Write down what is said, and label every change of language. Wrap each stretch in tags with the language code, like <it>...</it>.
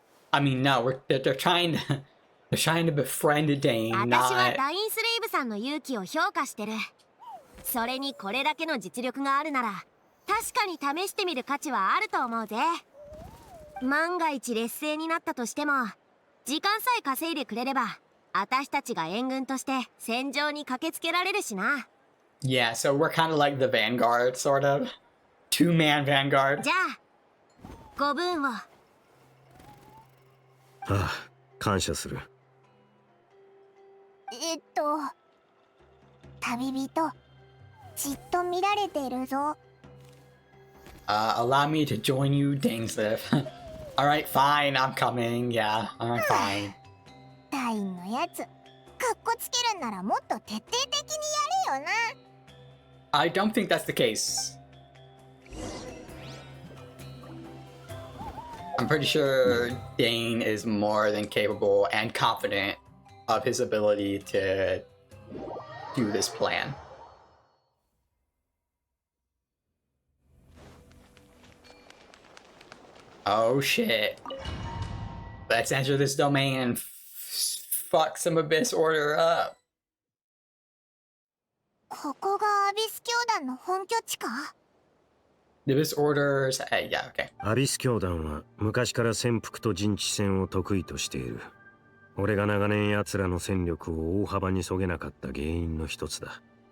<en>I mean, no, they're trying to befriend Dane,</en> <ja>私は</ja> <en>not...</en> <ja>ダインスレイブさんの勇気を評価してる。それにこれだけの実力があるなら確かに試してみる価値はあると思うぜ。万が一劣勢になったとしても時間さえ稼いでくれれば私たちが援軍として戦場に駆けつけられるしな。</ja> <en>Yeah, so we're kind of like the vanguard, sort of. Two-man vanguard.</en> <ja>じゃあご分を。ああ、感謝する。旅人、じっと見られてるぞ。</ja> <en>Allow me to join you, Dainsliff. Alright, fine, I'm coming. Yeah, alright, fine.</en> <ja>ダインのやつ、かっこつけるんならもっと徹底的にやれよな。</ja> <en>I don't think that's the case. I'm pretty sure Dane is more than capable and confident of his ability to do this plan. Oh shit. Let's enter this domain and fuck some Abyss Order up.</en> <ja>ここがアビス教団の本拠地か？</ja> <en>The Abyss Orders. Hey, yeah, okay.</en> <ja>アビス教団は昔から潜伏と陣地戦を得意としている。俺が長年奴らの戦力を大幅にそげなかった原因の一つだ。</ja>